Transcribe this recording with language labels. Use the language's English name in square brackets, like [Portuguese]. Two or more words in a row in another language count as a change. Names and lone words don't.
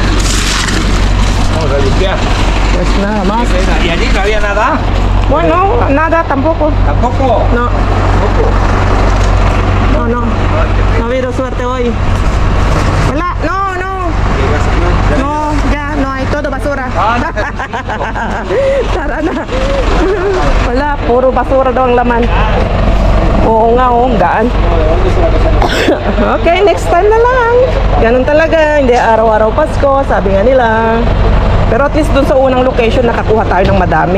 [Spanish] Vamos a limpiar. Pues nada más. Qué pena. ¿Y allí no había nada? Bueno, nada tampoco. ¿Tampoco? No, ¿Tampoco? no. No ha habido suerte hoy. Wala. No. No, ya no hay todo basura. [Filipino] Tara na. Wala, puro basura daw ang laman. Oo nga, ang gaan. Okay, [English] next time [Filipino] na lang. Ganun talaga, hindi araw-araw Pasko, sabi nga nila. Pero [English] at least [Filipino] dun sa unang location, nakakuha tayo ng madami.